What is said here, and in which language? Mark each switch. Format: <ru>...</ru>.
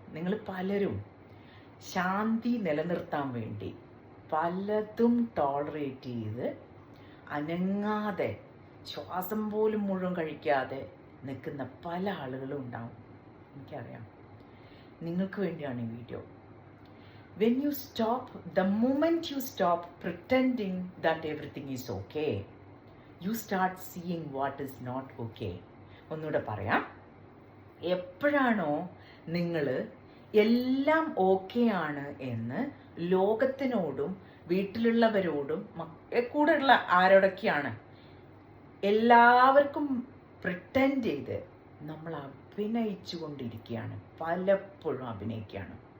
<ml>നിങ്ങൾ പലരും ശാന്തി നിലനിർത്താൻ വേണ്ടി പലതും ടോളറേറ്റ് ചെയ്ത് അനങ്ങാതെ ശ്വാസം പോലും മുഴുവൻ കഴിക്കാതെ നിൽക്കുന്ന പല ആളുകളും ഉണ്ടാവും. എനിക്കറിയാം. നിങ്ങൾക്ക് വേണ്ടിയാണ് ഈ video.</ml> <en>When you stop, the moment you stop pretending that everything is okay, you start seeing what is not okay.</en> <ml>ഒന്നുകൂടെ പറയാം. എപ്പോഴാണോ നിങ്ങൾ എല്ലാം ഓക്കെ ആണ് എന്ന് ലോകത്തിനോടും വീട്ടിലുള്ളവരോടും കൂടെയുള്ള ആരോടൊക്കെയാണ് എല്ലാവർക്കും പ്രിറ്റൻഡ് ചെയ്ത് നമ്മൾ അഭിനയിച്ചു കൊണ്ടിരിക്കുകയാണ്, പലപ്പോഴും അഭിനയിക്കുകയാണ്.</ml>